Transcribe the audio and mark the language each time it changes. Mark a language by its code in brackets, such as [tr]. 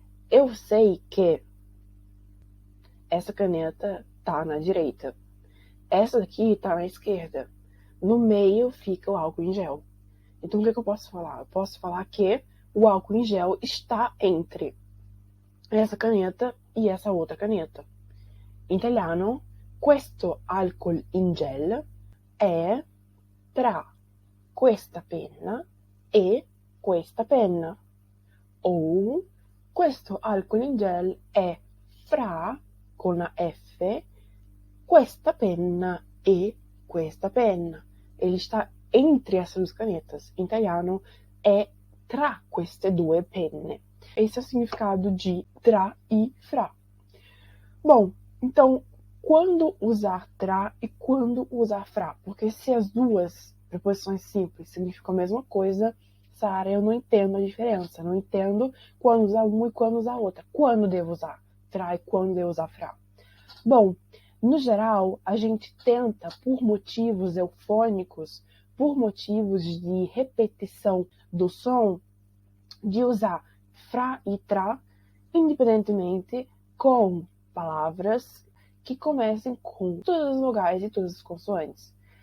[pt] Eu sei que essa caneta tá na direita, essa daqui tá na esquerda, no meio fica o álcool em gel. Então, o que eu posso falar? Eu posso falar que o álcool em gel está entre essa caneta e essa outra caneta. [it] In italiano, questo alcol in gel è tra questa penna e questa penna. Ou questo alcol in gel è fra, con la F, questa penna e questa penna. [pt] Ele está entre essas duas canetas. Em italiano, é [it] tra queste due penne. [pt] Esse é o significado de tra e fra. Bom, então, quando usar tra e quando usar fra? Porque se as duas preposições simples significam a mesma coisa, Sara, eu não entendo a diferença. Não entendo quando usar uma e quando usar outra. Quando devo usar tra e quando devo usar fra? Bom, no geral, a gente tenta, por motivos eufônicos, por motivos de repetição do som, de usar fra e tra, independentemente com palavras que comecem com todas as vogais e todas as consoantes.